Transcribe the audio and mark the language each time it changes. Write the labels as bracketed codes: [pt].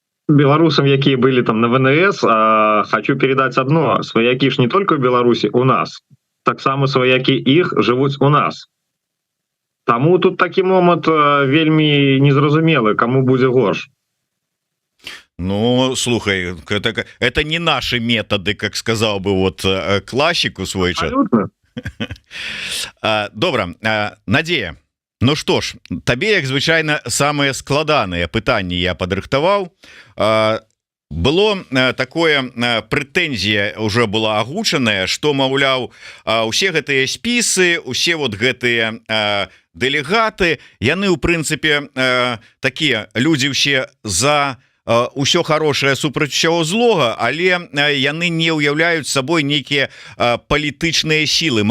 [be] беларусам, якія былі там на ВНС, хочу передаць одно: сваякі ж не только в Беларусі, у нас таксама сваякі іх жывуць у нас. Таму тут такі момант вельмі незразумелы, каму будзе горш. [ru] Ну, слухай, это не наши методы, как сказал бы вот классик у свой час. [be] Добра, Надея, [ru] ну что ж, [be] табе, як звычайна, самые складаныя пытанні я падрыхтаваў. Было такое прэтэнзія уже была агучаная, што, маўляў, усе гэтыя спісы, усе вот гэтыя дэлегаты, яны ў прынцыпе такія людзі ўсе за ўсё хорошее супраць усяго злога, але яны не ўяўляюць сабой нейкія палітычныя сілы.